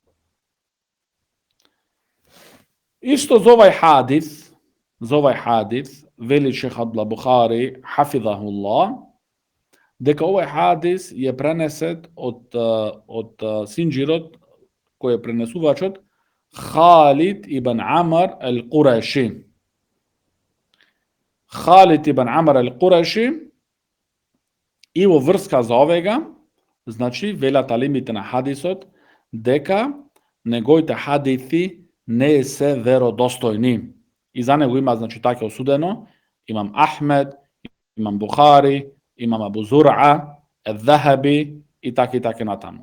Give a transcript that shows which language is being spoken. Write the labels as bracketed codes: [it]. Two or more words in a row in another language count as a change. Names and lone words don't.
[mk] Исто за овај хадис, вели Шейх Абдул Бухари, хафидахуллах, дека овај хадис е пренесет од синџирот, кој е пренесувачот Халид ибн Амар ал-Кураши. Халид ибн Амар ал-Кураши, и во врска за овега, значи, велат алимите на хадисот, дека неговите хадиси не се веродостојни. И за него има, значи, така осудено имам Ахмед, имам Бухари, имам Абу Зур'a, Ел-Захаби и така натаму.